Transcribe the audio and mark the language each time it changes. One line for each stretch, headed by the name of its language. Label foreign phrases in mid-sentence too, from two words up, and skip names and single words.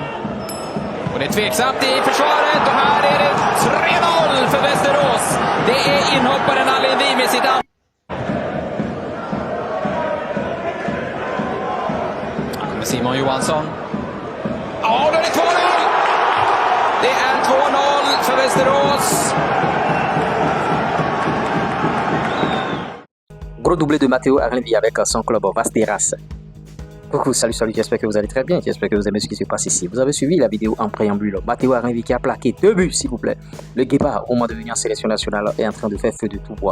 Swedish: Och det är tveksamt i försvaret och här är det 3-0 för Västerås. Det är inhopparen Allenvi med sitt Här kommer Simon Johansson. Ja, då är det 2-0! Det är 2-0 för Västerås.
French: Gros doublé de Matteo Arlenvi avec son club Vasteras. Coucou, salut, j'espère que vous allez très bien, j'espère que vous aimez ce qui se passe ici. Vous avez suivi la vidéo en préambule. Matteo Arlenvi qui a plaqué 2 buts, s'il vous plaît. Le Guépard, au moment de venir en sélection nationale, est en train de faire feu de tout bois.